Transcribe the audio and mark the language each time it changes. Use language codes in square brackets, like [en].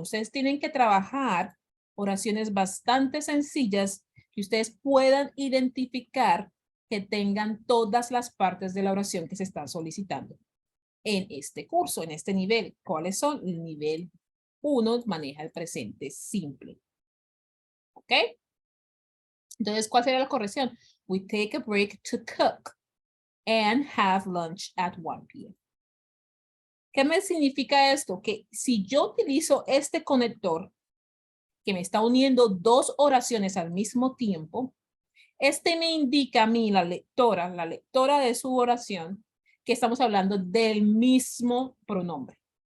[es] Ustedes tienen que trabajar oraciones bastante sencillas que ustedes puedan identificar que tengan todas las partes de la oración que se están solicitando en este curso, en este nivel. ¿Cuáles son? El nivel 1 maneja el presente simple. ¿Ok? Entonces, ¿cuál sería la corrección? [en] We take a break to cook and have lunch at 1 p.m. [es] ¿Qué me significa esto? Que si yo utilizo este conector que me está uniendo dos oraciones al mismo tiempo, este me indica a mí, la lectora de su oración, que estamos hablando del mismo pronombre.